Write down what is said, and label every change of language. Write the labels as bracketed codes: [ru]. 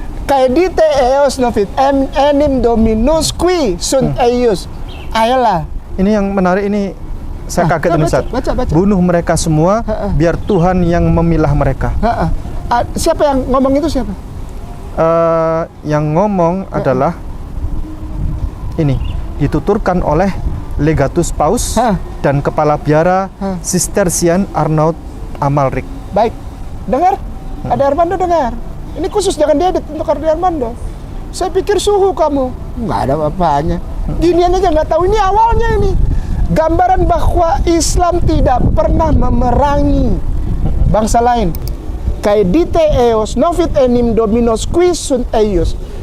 [la] Caedite eos novit enim dominus qui sunt eius. [id] Ayolah. Ini yang menarik ini, saya kaget nih Ustaz. Baca. Bunuh mereka semua biar Tuhan yang memilah mereka. Siapa yang ngomong itu siapa? Yang ngomong adalah ini dituturkan oleh Legatus Paus dan Kepala Biara Cistercian Arnaud Amalric. Baik, dengar? Ada Armando dengar. Ini khusus jangan diedit untuk Armando. Saya pikir suhu kamu. Nggak ada apa-apanya. Ginian aja nggak tahu. Ini awalnya ini. Gambaran bahwa Islam tidak pernah memerangi bangsa lain. [la] Caedite eos novit enim dominus qui sunt eius.